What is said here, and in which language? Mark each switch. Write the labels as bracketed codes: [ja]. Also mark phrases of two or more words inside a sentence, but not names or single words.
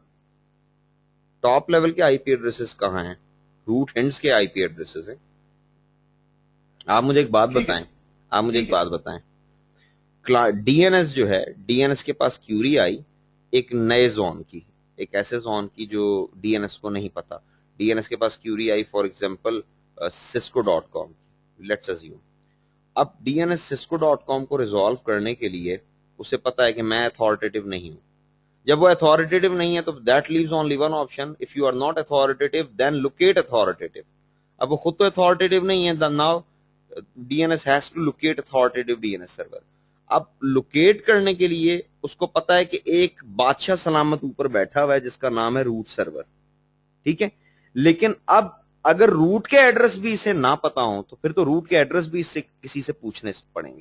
[en] top level [hi] के [en] IP addresses [hi] कहां हैं, [en] root hints [hi] के [en] IP addresses [hi] हैं। आप मुझे एक बात बताएं, आप मुझे एक बात बताएं, डीएनएस जो है, डीएनएस के पास क्यूरी आई एक नए जोन की, एक ऐसे जोन की जो डीएनएस को नहीं पता। डीएनएस के पास क्यूरी आई [en] for example [hi] cisco.com, [en] let's assume. [hi] अब डीएनएस cisco.com को रिजॉल्व करने के लिए उसे पता है कि मैं अथॉरिटेटिव नहीं हूं। जब वो अथॉरिटेटिव नहीं है तो [en] that leaves only one option, if you are not authoritative then locate authoritative. [hi] अब वो खुद तो अथॉरिटेटिव नहीं है, [en] now DNS has to locate authoritative DNS server. [hi] अब लोकेट करने के लिए उसको पता है कि एक बादशाह सलामत ऊपर बैठा हुआ है जिसका नाम है [en] root server. [hi] ठीक है, लेकिन अब अगर रूट के एड्रेस भी इसे ना पता हो तो फिर तो रूट के एड्रेस भी इससे किसी से पूछने पड़ेंगे।